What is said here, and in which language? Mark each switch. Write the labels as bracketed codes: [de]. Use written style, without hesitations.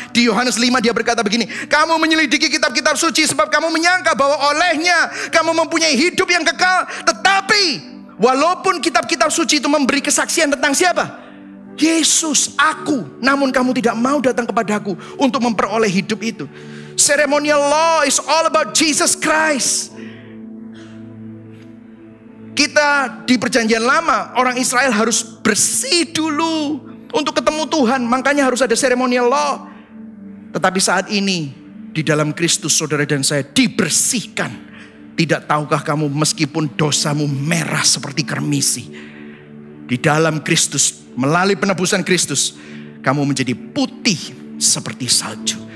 [id] Di Yohanes 5 dia berkata begini, kamu menyelidiki kitab-kitab suci sebab kamu menyangka bahwa olehnya kamu mempunyai hidup yang kekal. Tetapi walaupun kitab-kitab suci itu memberi kesaksian tentang siapa? Yesus, aku. Namun kamu tidak mau datang kepadaku untuk memperoleh hidup itu. [en] Ceremonial law is all about Jesus Christ. [id] Kita di perjanjian lama, orang Israel harus bersih dulu untuk ketemu Tuhan. Makanya harus ada ceremonial law. Tetapi saat ini di dalam Kristus saudara dan saya dibersihkan. Tidak tahukah kamu meskipun dosamu merah seperti kermisi, di dalam Kristus, melalui penebusan Kristus, kamu menjadi putih seperti salju.